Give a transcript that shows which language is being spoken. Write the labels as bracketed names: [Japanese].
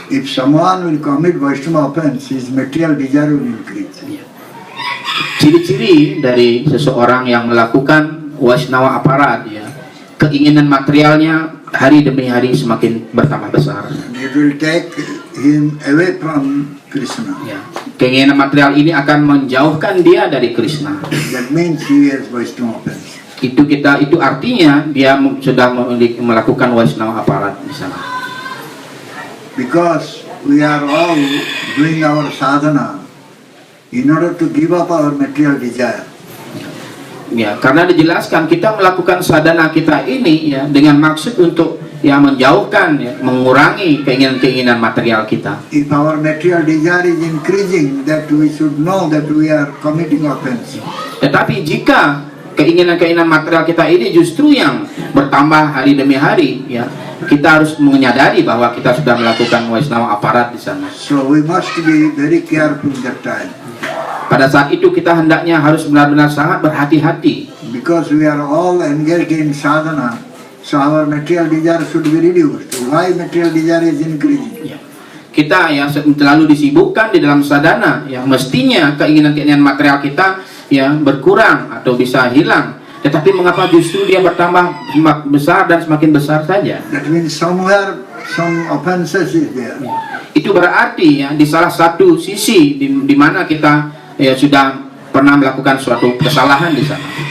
[English] If someone will commit Vaishnava offense, his material desire will increase. [Indonesian] Yeah. Ciri-ciri dari seseorang yang melakukan Vaishnava aparat ya, keinginan materialnya hari demi hari semakin bertambah besar. [English] It will take him away from Krishna. [Indonesian] Ya. Keinginan material ini akan menjauhkan dia dari Krishna. [English] That means he has Vaishnava offense. [Indonesian] Itu artinya dia sudah melakukan Vaishnava aparat di sana. [English] Because we are all doing our sadhana in order to give up our material desire. [Indonesian] Ya, karena dijelaskan kita melakukan sadhana kita ini ya dengan maksud untuk ya menjauhkan ya, mengurangi keinginan-keinginan material kita. [English] If our material desire is increasing, that we should know that we are committing offense. [Indonesian] Tetapi jika keinginan-keinginan material kita ini justru yang bertambah hari demi hari ya, kita harus menyadari bahwa kita sudah melakukan Vaishnava aparat di sana. [English] So we must be very careful that time. [Indonesian] Pada saat itu kita hendaknya harus benar-benar sangat berhati-hati. [English] Because we are all engaged in sadhana, so our material desire should be reduced. Why material desire is increasing? [Indonesian] Ya. Kita ya terlalu disibukkan di dalam sadhana, ya mestinya keinginan-keinginan material kita ya berkurang atau bisa hilang. Tetapi mengapa justru dia bertambah besar dan semakin besar saja? [English] That means somewhere some offenses is there. [Indonesian] Ya. Itu berarti ya di salah satu sisi di mana kita ya sudah pernah melakukan suatu kesalahan di sana.